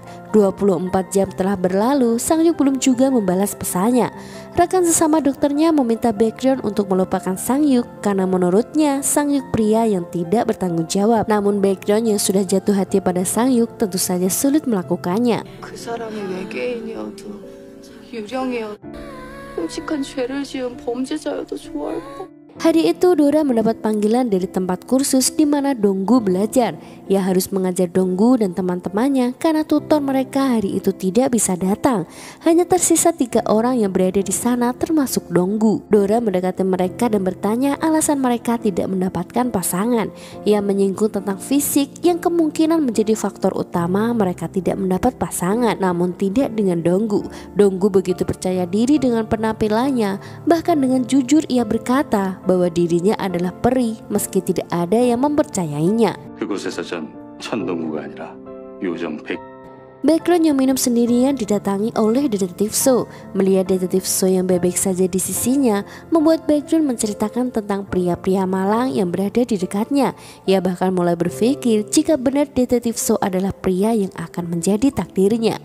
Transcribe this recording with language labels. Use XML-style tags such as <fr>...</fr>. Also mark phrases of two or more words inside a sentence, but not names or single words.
<id>24 jam telah berlalu, Sang-hyuk belum juga membalas pesannya. Rekan sesama dokternya meminta Baekhyun untuk melupakan Sang-hyuk karena menurutnya Sang-hyuk pria yang tidak bertanggung jawab. Namun Baekhyun yang sudah jatuh hati pada Sang-hyuk tentu saja sulit melakukannya.</id> <ko>그 사람이 외계인이어도 유령이어도 끔찍한 죄를 지은 범죄자여도 좋아할 거.</ko> <id>Hari itu Dora mendapat panggilan dari tempat kursus di mana Donggu belajar. Ia harus mengajar Donggu dan teman-temannya karena tutor mereka hari itu tidak bisa datang. Hanya tersisa 3 orang yang berada di sana termasuk Donggu. Dora mendekati mereka dan bertanya alasan mereka tidak mendapatkan pasangan. Ia menyinggung tentang fisik yang kemungkinan menjadi faktor utama mereka tidak mendapat pasangan. Namun tidak dengan Donggu. Donggu begitu percaya diri dengan penampilannya. Bahkan dengan jujur ia berkata bahwa dirinya adalah peri meski tidak ada yang mempercayainya.</id> <ko>그곳에서 전 천동구가 아니라 요정 백.</ko> <id>Baekhyun yang minum sendirian didatangi oleh detektif So. Melihat detektif So yang baik-baik saja di sisinya, membuat Baekhyun menceritakan tentang pria-pria malang yang berada di dekatnya. Ia bahkan mulai berpikir jika benar detektif So adalah pria yang akan menjadi takdirnya.</id>